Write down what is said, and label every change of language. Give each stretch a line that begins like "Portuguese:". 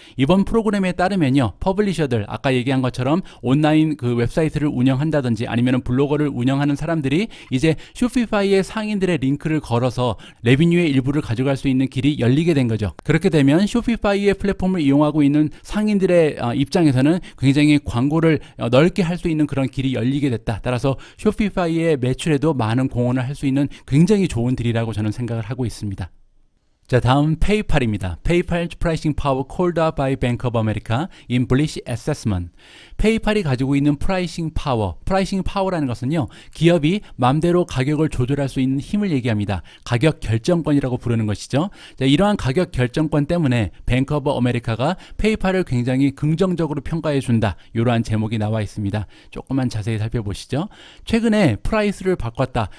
Korean: 이번 프로그램에 따르면요, 퍼블리셔들 아까 얘기한 것처럼 온라인 그 웹사이트를 운영한다든지 아니면은 블로거를 운영하는 사람들이 이제 쇼피파이의 상인들의 링크를 걸어서 레비뉴의 일부를 가져갈 수 있는 길이 열리게 된 거죠. 그렇게 되면 쇼피파이의 플랫폼을 이용하고 있는 상인들의 입장에서는 굉장히 광고를 넓게 할 수 있는 그런 길이 열리게 됐다. 따라서 쇼피파이의 매출에도 많은 공헌을 할 수 있는 굉장히 좋은 딜이라고 저는 생각을 하고 있습니다. 자, 다음 페이팔입니다.
English: 페이팔 프라이싱 파워 called up by Bank of America in bullish assessment.
Korean: 페이팔이 가지고 있는 프라이싱 파워라는 것은요, 기업이 마음대로 가격을 조절할 수 있는 힘을 얘기합니다. 가격 결정권이라고 부르는 것이죠. 자, 이러한 가격 결정권 때문에 뱅크 오브 아메리카가 페이팔을 굉장히 긍정적으로 평가해 준다. 이러한 제목이 나와 있습니다. 조금만 자세히 살펴보시죠. 최근에 프라이스를 바꿨다.